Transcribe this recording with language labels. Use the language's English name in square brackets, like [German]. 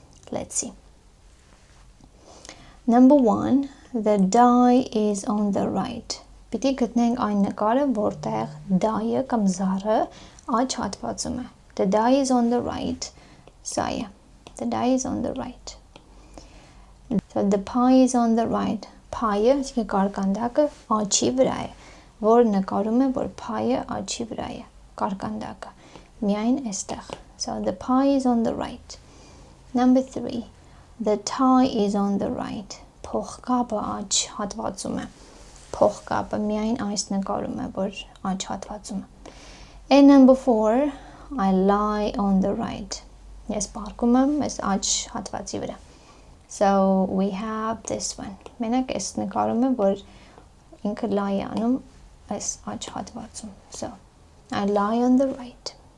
[English] Let's see. Number 1, the die is on the right. [Armenian] Պիտի գտնենք այն նկարը, որտեղ die-ը կամ զառը աջ հատվածում է. [English] The die is on the right. [Armenian] Սա է. [English] The die is on the right. So the pie is on the right. [Armenian] Pie-ը, այսինքն կարկանդակը աջի վրա է, որ նկարում է, որ pie-ը աջի վրա է, կարկանդակը. Միայն այստեղ. [English] So the pie is on the right. Number 3, the tie is on the right. [Armenian] Փողկապը աջ հատվածում է. փողկապը միայն այս նկարում է, որ աջ հատվածում է։ [English] And number 4, I lie on the right. [Armenian] Ես պարկում եմ այս աջ հատվածի վրա։ [English] So we have this one. [Armenian] Մենակ այս նկարում է, որ ինքը lie է անում այս աջ հատվածում։ [English] So I lie on the right.